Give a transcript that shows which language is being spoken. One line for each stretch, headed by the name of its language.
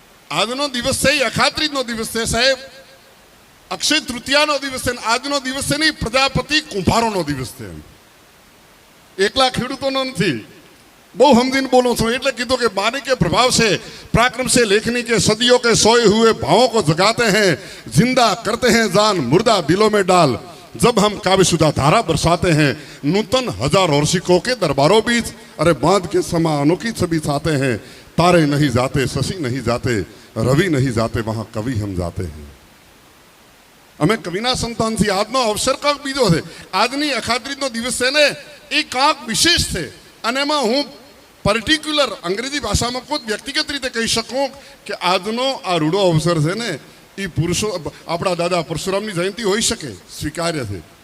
Gujarati: આજનો દિવસ છે એ અખાત્રીજનો દિવસ છે સાહેબ. અક્ષય તૃતીયાનો દિવસ છે. આજનો દિવસ છે નહીં, પ્રજાપતિ કુંભારોનો દિવસ છે. એકલા ખેડૂતોનો નથી. બહુ સમજીને બોલું છું એટલે કીધું કે
Hindi: बानी के प्रभाव से पराक्रम से लेखनी के सदियों के सोए हुए भावों को जगाते हैं, जिंदा करते हैं जान मुर्दा दिलों में डाल. जब हम काव्यसुधा धारा बरसाते हैं नूतन हजार वर्षिकों के दरबारों बीच, अरे बांध के समा अनोखी छवि छाते हैं. तारे नहीं जाते, शशि नहीं जाते, रवि नहीं जाते, वहां कवि हम जाते हैं.
Gujarati: અમે કવિના સંતાનથી આજનો અવસર કાંક બીજો છે. આજની અખાત્રીજનો દિવસ છે ને એ કાંક વિશેષ છે, અને એમાં હું પર્ટિક્યુલર અંગ્રેજી ભાષામાં કોઈ વ્યક્તિગત રીતે કહી શકું કે આજનો આ રૂડો અવસર છે ને એ પુરુષો આપણા દાદા પરશુરામની જયંતિ હોઈ શકે, સ્વીકાર્ય છે.